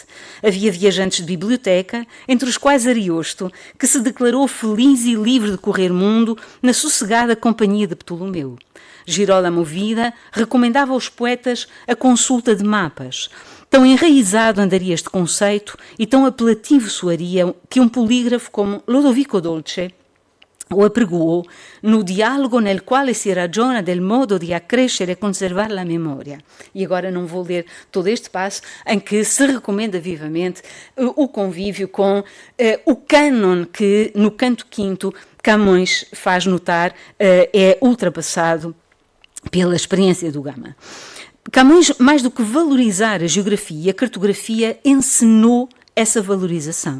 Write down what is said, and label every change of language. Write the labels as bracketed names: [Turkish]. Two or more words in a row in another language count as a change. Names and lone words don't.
[Portuguese] Havia viajantes de biblioteca, entre os quais Ariosto, que se declarou feliz e livre de correr mundo na sossegada companhia de Ptolomeu. Girolamo Vida recomendava aos poetas a consulta de mapas. Tão enraizado andaria este conceito e tão apelativo soaria que um polígrafo como Lodovico Dolce o apregoou no diálogo nel quale si ragiona del modo di accrescere e conservar la memoria. E agora não vou ler todo este passo em que se recomenda vivamente o convívio com o cânon que no canto quinto Camões faz notar é ultrapassado pela experiência do Gama. Camões, mais do que valorizar a geografia e a cartografia, encenou essa valorização.